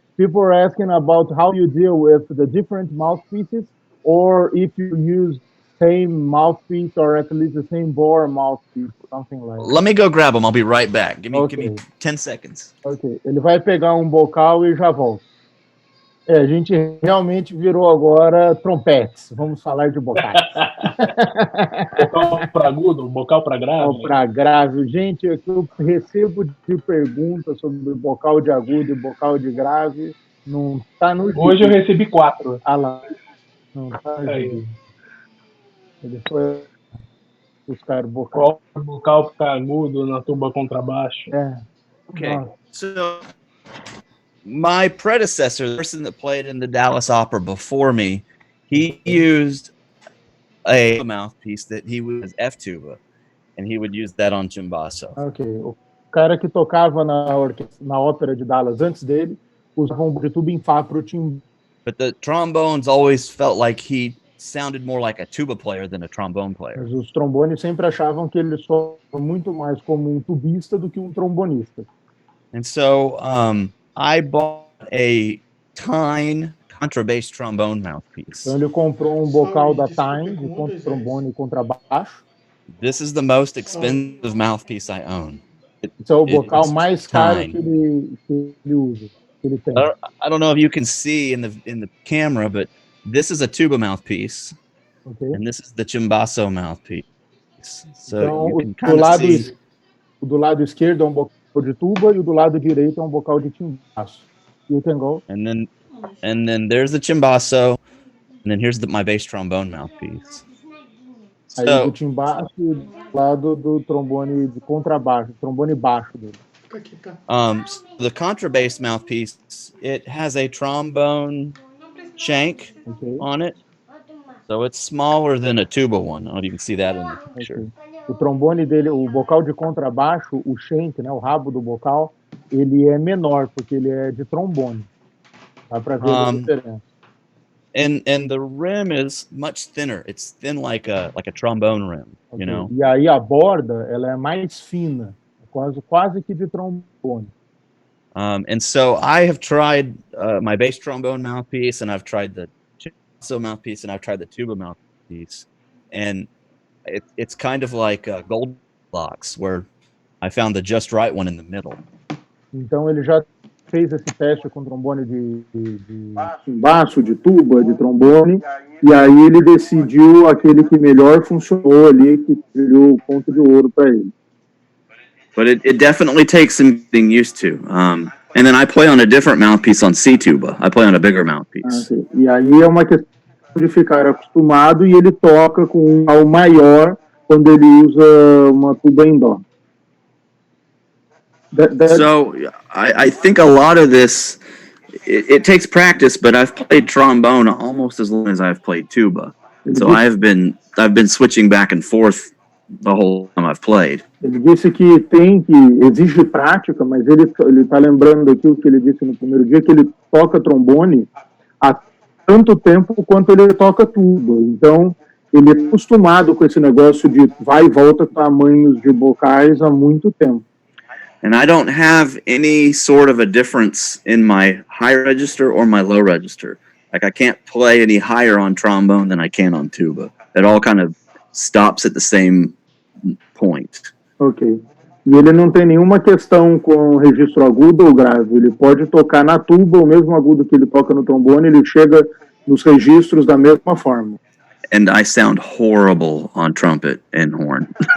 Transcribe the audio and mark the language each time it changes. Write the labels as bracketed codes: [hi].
[en] People are asking about how you deal with the different mouthpieces, or if you use same mouthpiece or at least the same bore mouthpiece, something like that. Let me go grab them. I'll be right back. Give me 10 seconds. Ok. [pt] Ele vai pegar um bocal e já volta. A gente realmente virou agora trompetes. Vamos falar de bocais. Bocal para agudo, bocal para grave. Bocal para grave. Gente, eu recebo de perguntas sobre bocal de agudo e bocal de grave. Não está no gibi. Hoje eu recebi 4. Ah lá. Não está no gibi. Ele foi buscar o bocal. Qual bocal para agudo na tuba contrabaixo? [en] Okay. So my predecessor, the person that played in the Dallas Opera before me, he used a mouthpiece that he was F tuba, and he would use that on timbaço. Ok. [pt] O cara que tocava na ópera de Dallas antes dele usava um de tuba em Fá para o timbre. [en] But the trombones always felt like he sounded more like a tuba player than a trombone player. [pt] Mas os trombones sempre achavam que ele soava muito mais como um tubista do que um trombonista. [en] And so I bought a Tyne contrabass trombone mouthpiece. [pt] Então ele comprou bocal da Tyne de trombone e contrabaixo. [en] This is the most expensive mouthpiece I own. [pt] Esse é o bocal mais caro que ele usa. Que ele tem. [en] I don't know if you can see in the camera, but this is a tuba mouthpiece, and this is the timbaço mouthpiece. So [pt] então, [en] you can kind of see. [pt] Do lado esquerdo é bocal de tuba e o do lado direito é bocal de timbaço. [en] You can go. And then there's the timbaço, and then here's my bass trombone mouthpiece. [pt] Aí do timbaço e do lado do trombone de contrabaixo, trombone baixo dele. [en] So the contrabass mouthpiece, it has a trombone shank on it, so it's smaller than a tuba one. I don't know if you can see that in the picture. [pt] O trombone dele, o bocal de contrabaixo, o shank, né, o rabo do bocal, ele é menor porque ele é de trombone. Dá para ver a diferença. [en] And the rim is much thinner. It's thin like a trombone rim, you know. [pt] E aí a borda, ela é mais fina, quase que de trombone. [en] And so I have tried my bass trombone mouthpiece, and I've tried the chainsaw mouthpiece, and I've tried the tuba mouthpiece, and it's kind of like Goldilocks, where I found the just right one in the middle. [pt] Então ele já fez esse teste com trombone de baixo, de tuba, de trombone, e aí ele decidiu aquele que melhor funcionou ali, que deu o ponto de ouro para ele. [en] But it definitely takes some getting used to. And then I play on a different mouthpiece on C tuba. I play on a bigger mouthpiece. Okay. [pt] E aí é uma questão de ficar acostumado, e ele toca com um ao maior quando ele usa uma tuba em dó. [en] So I think a lot of this, it takes practice, but I've played trombone almost as long as I've played tuba. So I've been switching back and forth the whole time I've played. [pt] Ele disse que exige prática, mas ele está lembrando aqui o que ele disse no primeiro dia, que ele toca trombone há tanto tempo quanto ele toca tuba. Então, ele é acostumado com esse negócio de vai e volta tamanhos de bocais há muito tempo. [en] And I don't have any sort of a difference in my high register or my low register. Like I can't play any higher on trombone than I can on tuba. It all kind of stops at the same point. Ok. [pt] E ele não tem nenhuma questão com registro agudo ou grave. Ele pode tocar na tuba, o mesmo agudo que ele toca no trombone, ele chega nos registros da mesma forma. [en] And I sound horrible on trumpet and horn.